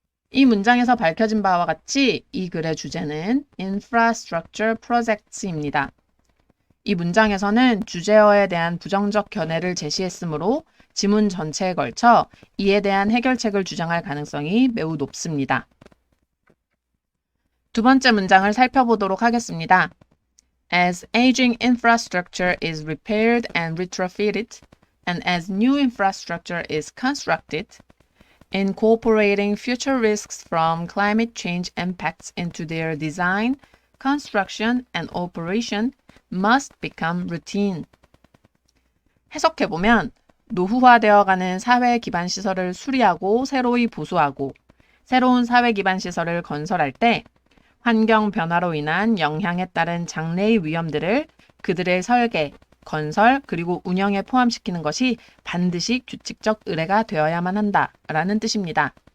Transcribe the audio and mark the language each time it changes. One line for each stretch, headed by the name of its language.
Korean: 이 문장에서 밝혀진 바와 같이 이 글의 주제는
English: infrastructure projects
Korean: 입니다. 이 문장에서는 주제어에 대한 부정적 견해를 제시했으므로 지문 전체에 걸쳐 이에 대한 해결책을 주장할 가능성이 매우 높습니다. 두 번째 문장을 살펴보도록 하겠습니다.
English: As aging infrastructure is repaired and retrofitted, and as new infrastructure is constructed, incorporating future risks from climate change impacts into their design, construction, and operation must become routine.
Korean: 해석해보면 노후화되어가는 사회 기반 시설을 수리하고 새로이 보수하고 새로운 사회 기반 시설을 건설할 때 환경 변화로 인한 영향에 따른 장래의 위험들을 그들의 설계, 건설 그리고 운영에 포함시키는 것이 반드시 규칙적 의뢰가 되어야만 한다 라는 뜻입니다.